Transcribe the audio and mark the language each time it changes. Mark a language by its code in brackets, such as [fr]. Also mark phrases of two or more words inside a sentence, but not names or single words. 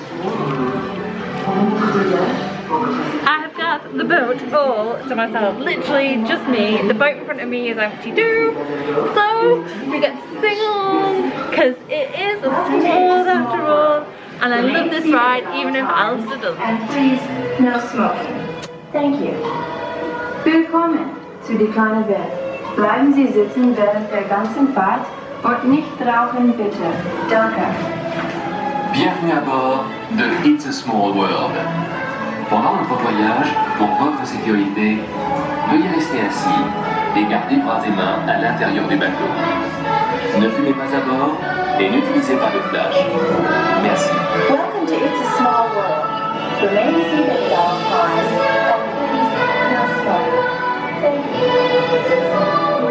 [en] I have got the boat all to myself, literally just me. The boat in front of me is empty too, so we get to sing along because it is a small world after all, and I love this ride even if Alistair doesn't. And please, no smoking. Thank you. [de] Willkommen zu die kleine Welt. Bleiben Sie sitzen während der ganzen Fahrt. Und nicht rauchen bitte. Danke. [fr] Bienvenue à bord de It's a Small World. Pendant notre voyage, pour votre sécurité, veuillez rester assis et garder bras et mains à l'intérieur du bateau. Ne fumez pas à bord et n'utilisez pas de flash. Merci. [en] Welcome to It's a Small World. Remain seated at all times and please no smoking. Thank you.